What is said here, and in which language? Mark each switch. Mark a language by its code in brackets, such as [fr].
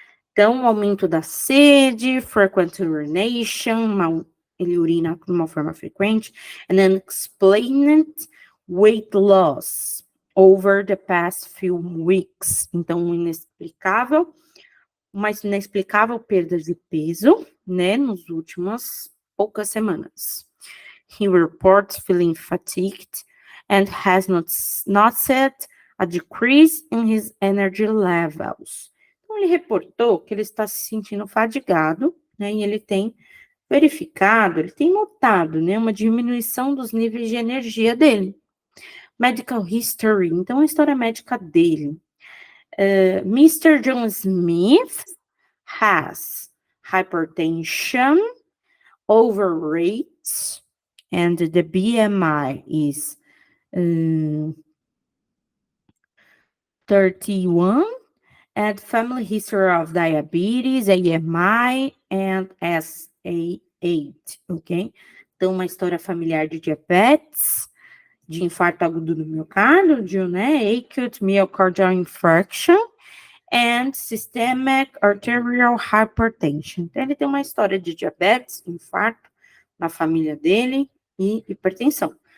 [pt] Então, aumento da sede, [en] frequent urination, [pt] ele urina de uma forma frequente, [en] and unexplained weight loss over the past few weeks. [pt] Então, inexplicável, uma inexplicável perda de peso, né, nas últimas poucas semanas. [en] He reports feeling fatigued and has noticed a decrease in his energy levels. [pt] Então, ele reportou que ele está se sentindo fadigado, né, e ele tem verificado, ele tem notado, né, uma diminuição dos níveis de energia dele. [en] Medical history, [pt] então a história médica dele. [en] Mr. John Smith has hypertension, overweight, and the BMI is 31, and family history of diabetes, AMI, and SA8, ok? [pt] Então, uma história familiar de diabetes, de infarto agudo do miocárdio, né? [en] Acute myocardial infarction and systemic arterial hypertension. [pt] Então, ele tem uma história de diabetes, infarto na família dele e hipertensão.